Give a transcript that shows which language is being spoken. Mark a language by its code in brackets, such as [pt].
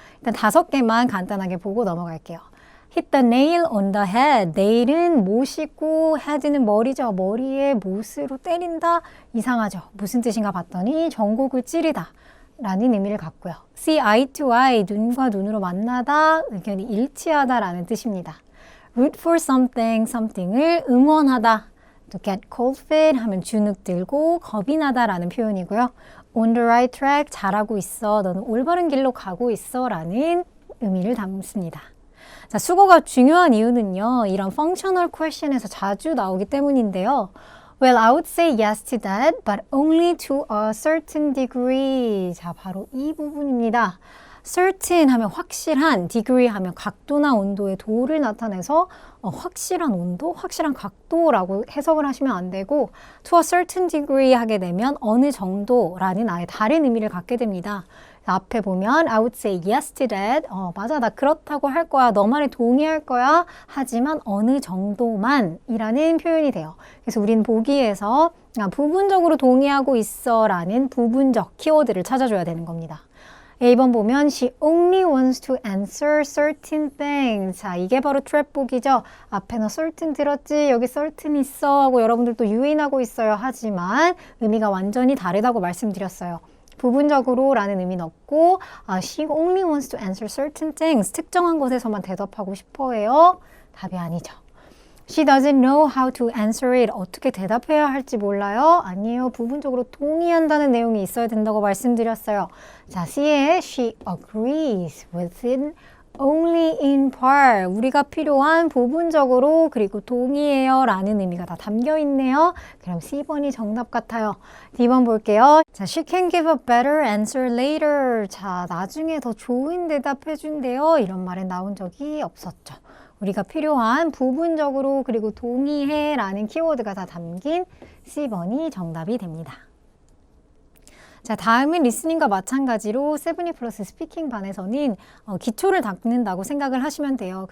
[ko] 일단 5개만 간단하게 보고 넘어갈게요. [en] Hit the nail on the head. [ko] nail은 못이고 head는 머리죠. 머리에 못으로 때린다. 이상하죠. 무슨 뜻인가 봤더니 전곡을 찌르다 라는 의미를 갖고요. [en] See eye to eye. [ko] 눈과 눈으로 만나다. 의견이 일치하다 라는 뜻입니다. [en] root for something, [ko] something을 응원하다. [en] to get cold feet [ko] 하면 주눅 들고 겁이 나다 라는 표현이고요. [en] on the right track, [ko] 잘하고 있어. 너는 올바른 길로 가고 있어 라는 의미를 담습니다. 자, 수거가 중요한 이유는요. 이런 functional question에서 자주 나오기 때문인데요. [en] Well, I would say yes to that, but only to a certain degree. [ko] 자, 바로 이 부분입니다. certain 하면 확실한, degree 하면 각도나 온도의 도를 나타내서 확실한 온도, 확실한 각도라고 해석을 하시면 안 되고 [en] to a certain degree [ko] 하게 되면 어느 정도라는 아예 다른 의미를 갖게 됩니다. 앞에 보면 [en] I would say yes to that. [ko] 맞아, 나 그렇다고 할 거야. 너 말에 동의할 거야. 하지만 어느 정도만 이라는 표현이 돼요. 그래서 우린 보기에서 부분적으로 동의하고 있어 라는 부분적 키워드를 찾아줘야 되는 겁니다. A번 보면 [en] She only wants to answer certain things. [ko] 자, 이게 바로 트랩복이죠. 앞에 너 certain 들었지? 여기 certain 있어 하고 여러분들도 유인하고 있어요. 하지만 의미가 완전히 다르다고 말씀드렸어요. 부분적으로 라는 의미는 없고 [en] She only wants to answer certain things. [ko] 특정한 것에서만 대답하고 싶어 해요. 답이 아니죠. [en] She doesn't know how to answer it. [ko] 어떻게 대답해야 할지 몰라요? 아니에요. 부분적으로 동의한다는 내용이 있어야 된다고 말씀드렸어요. [en] 자, C에 she agrees with it only in part. [ko] 우리가 필요한 부분적으로 그리고 동의해요 라는 의미가 다 담겨 있네요. 그럼 C번이 정답 같아요. D번 볼게요. [en] 자, she can give a better answer later. [ko] 자, 나중에 더 좋은 대답해 준대요. 이런 말은 나온 적이 없었죠. 우리가 필요한 부분적으로 그리고 동의해 라는 키워드가 다 담긴 C번이 정답이 됩니다. 자, 다음은 리스닝과 마찬가지로 7E 플러스 스피킹 반에서는 기초를 닦는다고 생각을 하시면 돼요.